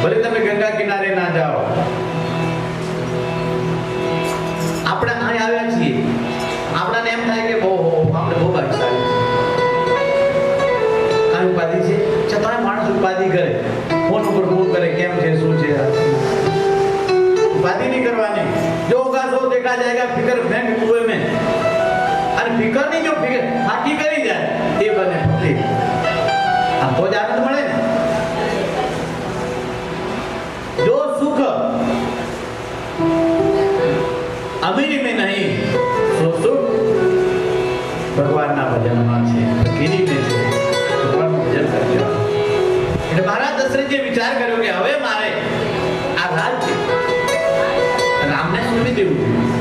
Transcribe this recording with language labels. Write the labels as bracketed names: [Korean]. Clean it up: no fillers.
[Gujarati] ભલે તમે ગંગા કિનારે ના જાઓ. આપણે અહીં આવ્યા છીએ, આપણને એમ થાય કે આપણે બહુ ભાગ્યશાળી છે. કાંઈ ઉપાધિ છે છતાં માણસ ઉપાધિ કરે, ફોન ઉપર ફોન કરે, કેમ છે, શું છે. [Hindi] उपाधि नहीं करवानी, जो होगा सो देखा जाएगा. फिकर फेंक कुएं में. अरे फिकर नहीं, जो फिकर फाकी करी जाए ये बने फकीर. हम तो आनंद [Gujarati] મળે ને. [Hindi] जो सुख अमीरी में नहीं, सो सुख [Gujarati] ભગવાનના ભજનમાં છે, [Hindi] ફકીરી में છે. [Gujarati] ભગવાનનું ભજન કરજો. એટલે મહારાજ દશરથજીએ વિચાર કર્યો કે હવે મારે આ રાજ્ય રામને સોંપી દેવું.